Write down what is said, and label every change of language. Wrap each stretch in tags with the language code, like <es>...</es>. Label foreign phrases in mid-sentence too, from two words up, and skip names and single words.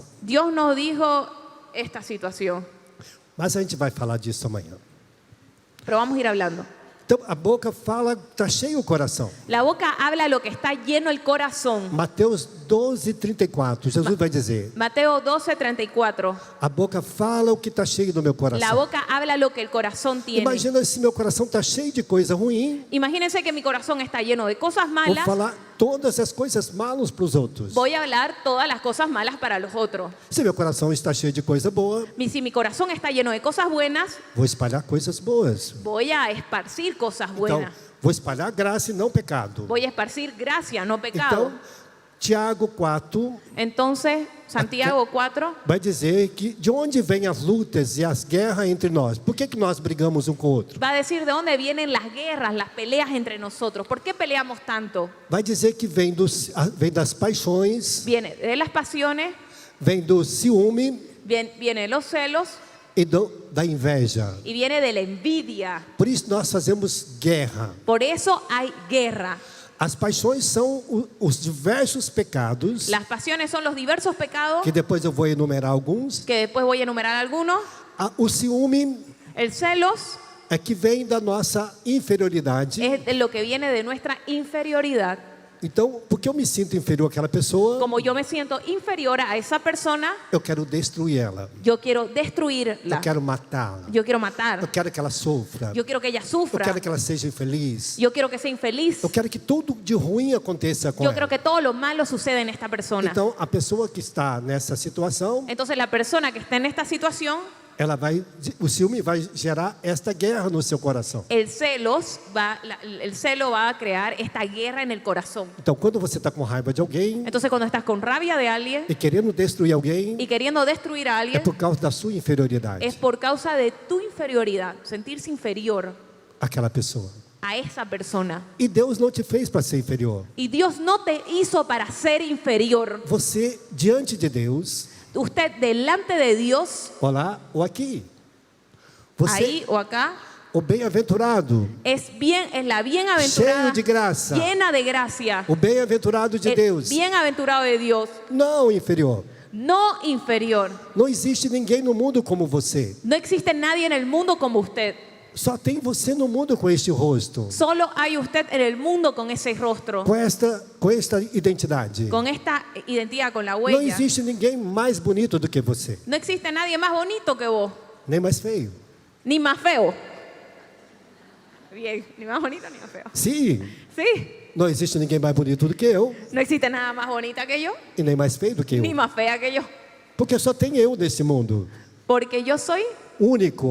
<es>Dios nos dijo esta situación.</es> <pt>Mas a gente vai falar disso amanhã.</pt> <es>Pero vamos a ir hablando.</es> <pt>Então a boca fala, está cheio o coração.</pt> <es>La boca habla lo que está lleno el corazón.</es> <pt>Mateus 12:34, Jesus vai dizer:</pt> <es>Mateo 12:34.</es> <pt>a boca fala o que está cheio no meu</pt> <es>La</es> <pt>coração.</pt> <es>boca habla lo que el corazón tiene.</es> <pt>Imagina se meu coração está cheio de coisa ruim,</pt> <es>Imagínense que mi corazón está lleno de cosas</es> <pt>vou</pt> <es>malas.</es> <pt>falar todas as coisas malas para os outros.</pt> <es>Voy a hablar todas las cosas malas para los otros.</es> <pt>Se meu coração está cheio de coisa boa,</pt> <es>Si mi corazón está lleno de cosas buenas,</es> <pt>vou espalhar coisas boas.</pt> <es>voy a esparcir cosas</es> <pt>Então,</pt> <es>buenas.</es> <pt>vou espalhar graça e não pecado.</pt> <es>Voy a esparcir gracia, no pecado.</es> <pt>Então, Tiago 4</pt> <es>Entonces, Santiago 4</es> <pt>vai dizer que de onde vêm as lutas e as guerras entre nós? Por que nós brigamos um com o outro?</pt> <es>va a decir de dónde vienen las guerras, las peleas entre nosotros. ¿Por qué peleamos tanto?</es> <pt>Vai dizer que vem das paixões,</pt> <es>Viene de las pasiones,</es> <pt>vem do ciúme</pt> <es>viene de los celos</es> <pt>e da inveja.</pt> <es>y viene de la envidia.</es> <pt>Por isso nós fazemos guerra.</pt> <es>Por eso hay guerra.</es> <pt>As paixões são os diversos pecados,</pt> <es>Las pasiones son los diversos pecados,</es> <pt>que depois eu vou enumerar alguns.</pt> <es>que después voy a enumerar algunos.</es> <pt>O ciúme</pt> <es>El celos</es> <pt>é que vem da nossa inferioridade.</pt> <es>es de lo que viene de nuestra inferioridad.</es> <pt>Então, porque eu me sinto inferior àquela pessoa,</pt> <es>Como yo me siento inferior a esa persona,</es> <pt>eu quero destruir ela.</pt> <es>yo quiero destruirla.</es> <pt>Eu quero matá-la.</pt> <es>Yo quiero matar.</es> <pt>Eu quero que ela sofra.</pt> <es>Yo quiero que ella</es> <pt>Eu</pt> <es>sufra.</es> <pt>quero que ela seja infeliz.</pt> <es>Yo quiero que sea infeliz.</es> <pt>Eu quero que tudo de ruim aconteça com</pt> <es>Yo</es> <pt>ela.</pt> <es>creo que todo lo malo sucede en esta persona.</es> <pt>Então, a pessoa que está nessa situação,</pt> <es>Entonces la persona que está en esta situación,</es> <pt>o ciúme vai gerar esta guerra no seu coração.</pt> <es>el celo va a crear esta guerra en el corazón.</es> <pt>Então, quando você está com raiva de alguém</pt> <es>Entonces cuando estás con rabia de alguien</es> <pt>e querendo destruir alguém,</pt> <es>y queriendo destruir a</es> <pt>é</pt> <es>alguien,</es> <pt>por causa da sua inferioridade</pt> <es>es por causa de tu inferioridad, sentirse inferior</es> <pt>àquela pessoa.</pt> <es>a esa persona.</es> <pt>E Deus não te fez para ser inferior.</pt> <es>Y Dios no te hizo para ser inferior.</es> <pt>Você, diante de Deus,</pt> <es>Usted delante de Dios,</es> <pt>olá ou aqui, você,</pt> <es>ahí o acá,</es> <pt>o bem-aventurado,</pt> <es>es la</es> <pt>cheio</pt> <es>bienaventurada,</es> <pt>de graça,</pt> <es>llena de gracia.</es> <pt>o bem-aventurado de</pt> <es>El</es> <pt>Deus,</pt> <es>bienaventurado de Dios,</es> <pt>não inferior.</pt> <es>no inferior.</es> <pt>Não existe ninguém no mundo como você.</pt> <es>No existe nadie en el mundo como usted.</es> <pt>Só tem você no mundo com este rosto,</pt> <es>Solo hay usted en el mundo con ese rostro,</es> <pt>com esta identidade.</pt> <es>con esta identidad, con la</es> <pt>Não</pt> <es>huella.</es> <pt>existe ninguém mais bonito do que você,</pt> <es>No existe nadie más bonito que vos,</es> <pt>nem mais feio.</pt> <es>ni más feo. Bien, ni más bonito ni más feo.</es> <pt>Sim,</pt> <es>Sí,</es> <pt>não existe ninguém mais bonito do que eu</pt> <es>no existe nada más bonita que yo,</es> <pt>e nem mais feio do que</pt> <es>ni</es> <pt>eu.</pt> <es>más fea que yo.</es> <pt>Porque só tem eu nesse mundo,</pt> <es>Porque yo soy único.</es>